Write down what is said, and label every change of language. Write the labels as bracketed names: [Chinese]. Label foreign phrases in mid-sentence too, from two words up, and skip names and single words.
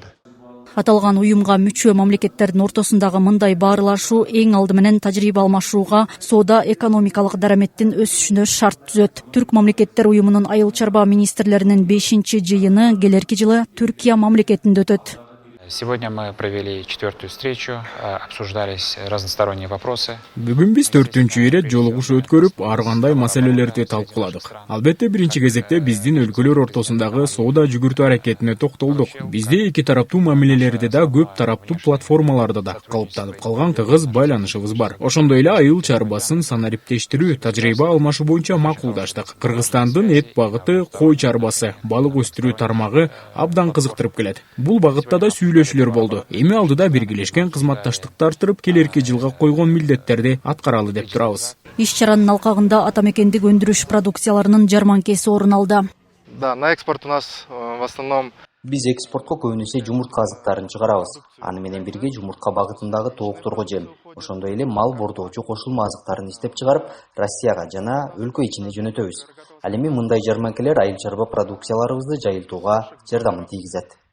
[Kyrgyz] Аталган уюмга мүчө мамлекеттердин ортосундагы мындай баарлашуу эң алды менен тажрыйба алмашууга, соода экономикалык дараметтин өсүшүнө шарт түзөт. Түрк мамлекеттер уюмунун айыл чарба министрлеринин 5-чи жыйыны келерки жылы Түркия мамлекетинде өтөт. [Russian] Сегодня мы провели 4-ю встречу, обсуждались разносторонние вопросы. [Kyrgyz] Бүгүн биз 4-чү ирет жолугушуу өткөрүп, ар кандай маселелерди талкууладык. Албетте, биринчи кезекте биздин өлкөлөр ортосундагы соода жүгүртүү аракетине токтолдук. Бизде эки тараптуу мамилелерди да, көп тараптуу платформаларды да калыптанып калган тыгыз байланышыбыз бар. Ошондой эле айыл чарбасын санариптештирүү, тажрыйба алмашуу боюнча макулдаштык. Кыргызстандын эт багыты, кой чарбасы, балык өстүрүү тармагы абдан кызыктырып келет. Бул багытта да сүйлөшүүлөр болду. Эми алдыда биргелешкен кызматташтыкты арттырып, келерки жылга койгон милдеттерди аткаралы деп турабыз. Иш-чаранын алкагында атамекендик өндүрүш продукцияларынын жарманкеси орун алды. [Russian] Да, на экспорт у нас в основном [Kyrgyz] Биз экспортко көбүнесе жумуртка азыктарын чыгарабыз. Аны менен бирге жумуртка багытындагы тоокторго жем, ошондой эле мал бордоочу кошулма азыктарын иштеп чыгарып, Россияга жана өлкө ичине жөнөтөбүз. Ал эми мындай жарманкелер айыл чарба продукцияларыбызды жайылтууга жардамын тийгизет.